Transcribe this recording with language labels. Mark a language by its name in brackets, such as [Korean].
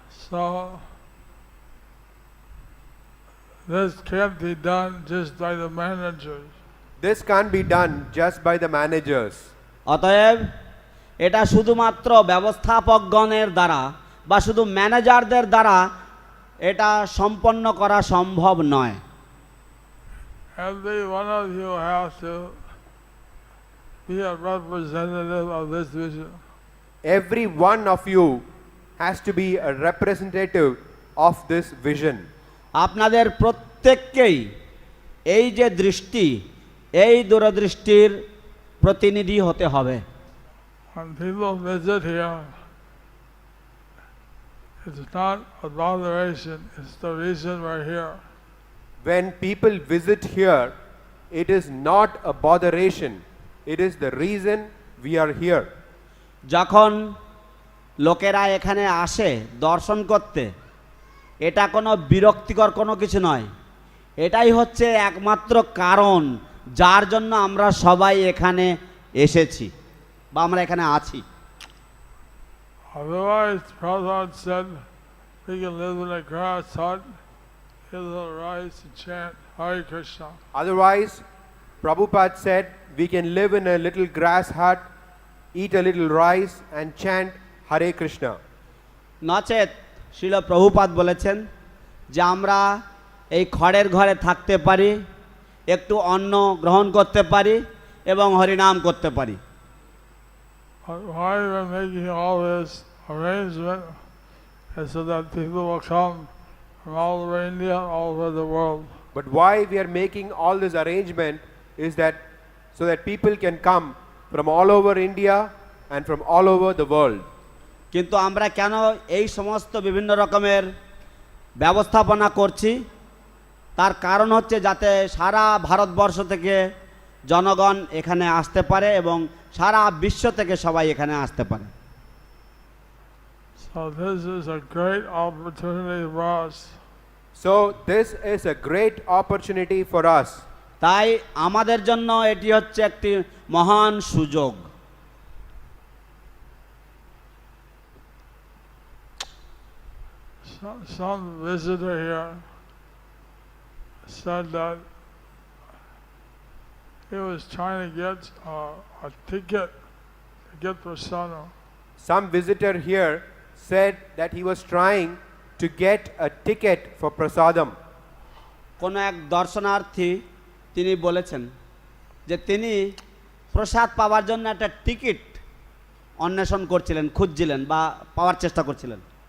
[English] So this can't be done just by the managers. This can't be done just by the managers. [Bangla] অতএব এটা শুধুমাত্র ব্যবস্থাপকগণের দ্বারা বা শুধু ম্যানেজারদের দ্বারা এটা সম্পন্ন করা সম্ভব নয়। [English] Every one of you has to be a representative of this vision. Every one of you has to be a representative of this vision. [Bangla] আপনাদের প্রত্যেককেই এই যে দৃষ্টি এই দূরদৃষ্টির প্রতিনিধি হতে হবে। [English] When people visit here, it's not a botheration, it's the reason we're here. When people visit here, it is not a botheration, it is the reason we are here. [Bangla] যখন লোকেরা এখানে আসে দর্শন করতে এটা কোনো বিরক্তিকর কোনো কিছু নয়, এটাই হচ্ছে একমাত্র কারণ যার জন্য আমরা সবাই এখানে এসেছি বা আমরা এখানে আছি। [English] Otherwise, Prabhupada said we can live in a grass hut, eat a little rice and chant Hare Krishna. Otherwise, Prabhupada said we can live in a little grass hut, eat a little rice and chant Hare Krishna. [Bangla] নচেত শিল প্রভুপাদ বলেছেন যে আমরা এই খড়ের ঘরে থাকতে পারি, একটু অন্ন গ্রহণ করতে পারি এবং হরিনাম করতে পারি। [English] But why we're making all this arrangement is so that people will come from all over India, all over the world. But why we are making all this arrangement is that so that people can come from all over India and from all over the world. [Bangla] কিন্তু আমরা কেন এই সমস্ত বিভিন্ন রকমের ব্যবস্থাপনা করছি? তার কারণ হচ্ছে যাতে সারা ভারতবর্ষ থেকে জনগণ এখানে আসতে পারে এবং সারা বিশ্ব থেকে সবাই এখানে আসতে পারে। [English] So this is a great opportunity for us. So this is a great opportunity for us. [Bangla] তাই আমাদের জন্য এটি হচ্ছে একটি মহান সুযোগ। [English] Some visitor here said that he was trying to get a ticket to get prasadam. Some visitor here said that he was trying to get a ticket for prasadam. [Bangla] কোনো এক দর্শনার্থী তিনি বলেছেন যে তিনি প্রসাদ পাওয়ার জন্য একটা টিকিট অন্বেষণ করছিলেন, খুঁজছিলেন বা পাওয়ার চেষ্টা করছিলেন।